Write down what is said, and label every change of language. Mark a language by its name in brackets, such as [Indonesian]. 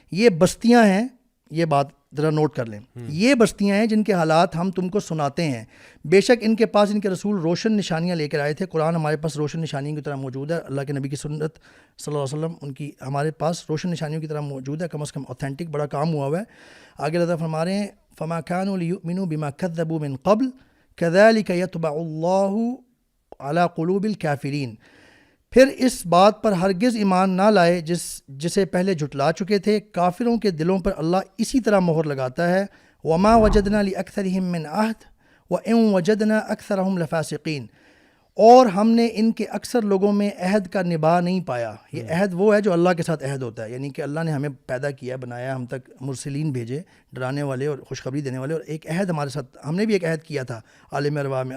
[Urdu] یہ بستیاں ہیں, یہ بات ذرا نوٹ کر لیں, یہ بستیاں ہیں جن کے حالات ہم تم کو سناتے ہیں. بے شک ان کے پاس ان کے رسول روشن نشانیاں لے کر آئے تھے. قرآن ہمارے پاس روشن نشانیوں کی طرح موجود ہے. اللہ کے نبی کی سنت صلی اللہ علیہ وسلم ان کی ہمارے پاس روشن نشانیوں کی طرح موجود ہے, کم از کم اوتھینٹک بڑا کام ہوا ہوا ہے. آگے اللہ فرما رہے ہیں [Arabic] فما كانوا ليؤمنوا بما كذبوا من قبل كذلك يطبع الله على قلوب الكافرين. [Urdu] پھر اس بات پر ہرگز ایمان نہ لائے جسے پہلے جھٹلا چکے تھے, کافروں کے دلوں پر اللہ اسی طرح مہر لگاتا ہے. [Arabic] وما وجدنا لأکثرهم من عہد وإن وجدنا أکثرهم لفاسقین. [Urdu] اور ہم نے ان کے اکثر لوگوں میں عہد کا نبھا نہیں پایا. یہ عہد وہ ہے جو اللہ کے ساتھ عہد ہوتا ہے, یعنی کہ اللہ نے ہمیں پیدا کیا, بنایا, ہم تک مرسلین بھیجے ڈرانے والے اور خوشخبری دینے والے, اور ایک عہد ہمارے ساتھ, ہم نے بھی ایک عہد کیا تھا عالم ارواح میں.